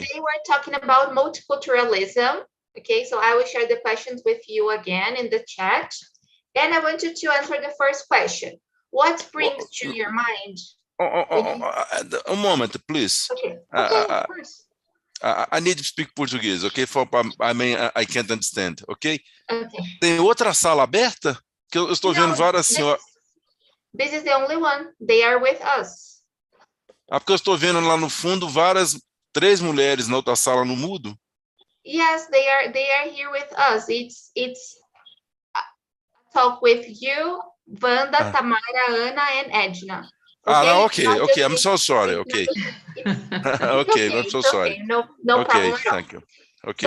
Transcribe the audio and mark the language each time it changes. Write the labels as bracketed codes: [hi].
[en] Today we're talking about multiculturalism. Okay, so I will share the questions with you again in the chat. And I want you to answer the first question. What springs to your mind? A moment, please. Okay, of course. I need to speak Portuguese, okay? I can't understand, okay? Okay. [pt] Tem outra sala aberta? Que eu estou vendo várias senhoras. [en] This is the only one. They are with us. [pt] Porque eu estou vendo lá no fundo três mulheres na outra sala no mudo. [en] Yes, they are here with us. It's a talk with you, Wanda, Tamara, Ana, and Edna. Okay. I'm so sorry. Okay. Okay, I'm so sorry. No problem at all. Thank you. Okay.